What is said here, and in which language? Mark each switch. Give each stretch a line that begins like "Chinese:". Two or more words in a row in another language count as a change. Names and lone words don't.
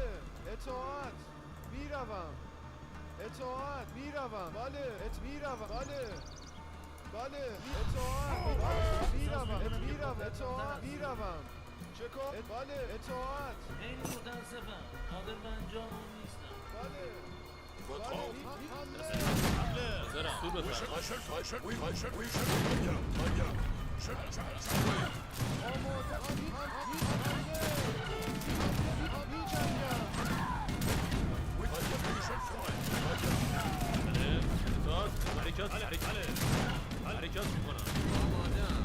Persian: اطاعت. میروم. اطاعت. میروم. بله. میروم. بله. اطاعت. میروم. اطاعت. میروم. چه کار؟ بله. اطاعت. خیلی متاسفم قادر به انجام اون نیستم. بله.
French: Votre ordre.
Persian: حاضرم. سور
French: Oui,
Persian: بفرم.
French: oui, très bien.
Persian: بله. حرکت میکنم. آماده‌ام.